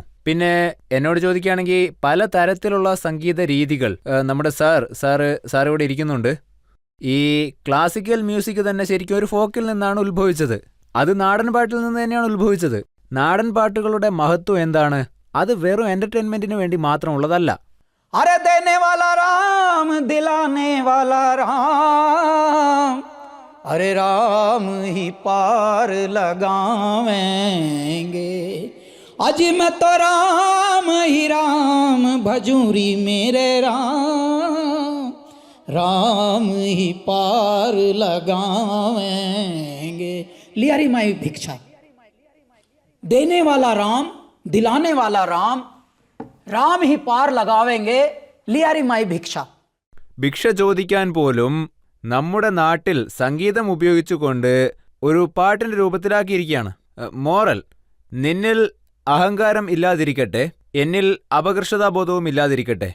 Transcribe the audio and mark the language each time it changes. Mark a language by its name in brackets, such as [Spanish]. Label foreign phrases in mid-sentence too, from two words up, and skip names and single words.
[Malayalam] പിന്നെ എന്നോട് ചോദിക്കുകയാണെങ്കിൽ പല തരത്തിലുള്ള സംഗീത രീതികൾ നമ്മുടെ സാർ ഇവിടെ ഇരിക്കുന്നുണ്ട്. ഈ [English] classical music [Malayalam] തന്നെ ശരിക്കും ഒരു ഫോക്കിൽ നിന്നാണ് ഉത്ഭവിച്ചത്. അത് നാടൻ പാട്ടിൽ നിന്ന് തന്നെയാണ് ഉത്ഭവിച്ചത്. നാടൻ പാട്ടുകളുടെ മഹത്വം എന്താണ്? അത് വെറും എന്റർടൈൻമെന്റിന് വേണ്ടി മാത്രമുള്ളതല്ല. [Hindi] अरे देने वाला राम दिलाने वाला राम, अरे राम ही पार लगावेंगे। आज मैं तो राम ही राम भजूरी मेरे राम, राम ही पार लगावेंगे। लियारी माई भिक्षा, देने वाला राम दिलाने वाला राम, राम ही पार लगावेंगे लियारी माई भिक्षा. [Malayalam] ഭിക്ഷ ചോദിക്കാൻ പോലും നമ്മുടെ നാട്ടിൽ സംഗീതം ഉപയോഗിച്ചുകൊണ്ട് ഒരു പാട്ടിന്റെ രൂപത്തിലാക്കിയിരിക്കുകയാണ്. മോറൽ, നിന്നിൽ അഹങ്കാരം ഇല്ലാതിരിക്കട്ടെ, എന്നിൽ അപകർഷതാബോധവും ഇല്ലാതിരിക്കട്ടെ.